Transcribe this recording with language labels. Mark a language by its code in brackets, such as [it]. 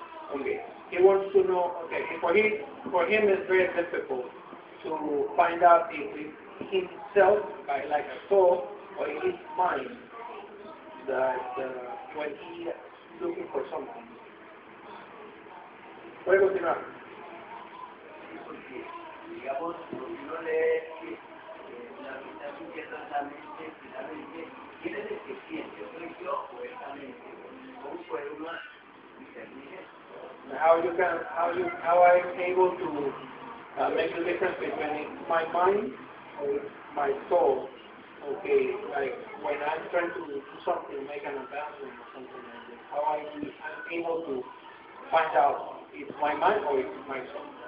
[en] For him, it's very difficult to find out if it's himself, like a soul, or in his mind, that when he's looking for something. [es] Puede continuar. Digamos, uno lee que la mente está sintiendo en la mente, finalmente, ¿quién es el que siente? ¿Soy yo o esa mente? ¿Cómo puede uno discernir eso? [en] How are you able to make a difference between my mind or my soul? Okay, like when I'm trying to do something, make an announcement or something like this, how are you able to find out if my mind or if my soul?